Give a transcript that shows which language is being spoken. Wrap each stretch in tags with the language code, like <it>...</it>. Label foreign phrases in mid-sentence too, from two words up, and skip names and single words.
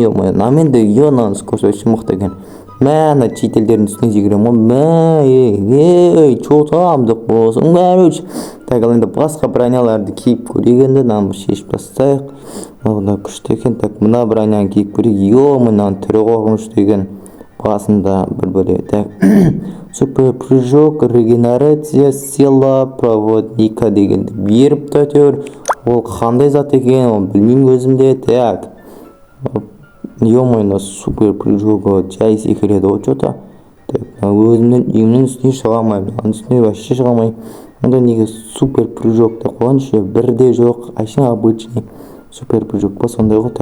<kk>Ё-моё, наменде ё-нан</kk> <ru>скорость очень</ru> <kk>мықты екен. Ана чителдердің үстіне секірем ғой.</kk> <ru>Чо там</ru> <kk>деп болсын, короче. Так, ал енді басқа броняларды киіп көрейік енді, мынаны шешіп тастайық. Мына күшті екен. Так, мына броняны киіп көрейік. Мынаның түрі қорқынышты екен. Басында бір бөле.</kk> <ru>Так, супер прыжок, регенерация, сила проводника</ru> <kk>дегенді беріпті әйтеуір. Ол қандай зат екен, ол білмеймін өзімде. Так, ё-моё,</kk> <ru>супер прыжок</ru> <kk>жай секіреді ғой чо-то. Так, өзімнің үйімнің үстіне шыға алмаймын, үстіне вообще шыға алмаймын. Онда неге</kk> <ru>супер прыжок</ru> <kk>деп қойғаншы, бірде жоқ, әшейін</kk> <ru>обычный супер прыжок</ru> <kk>па, сондай ғой.</kk>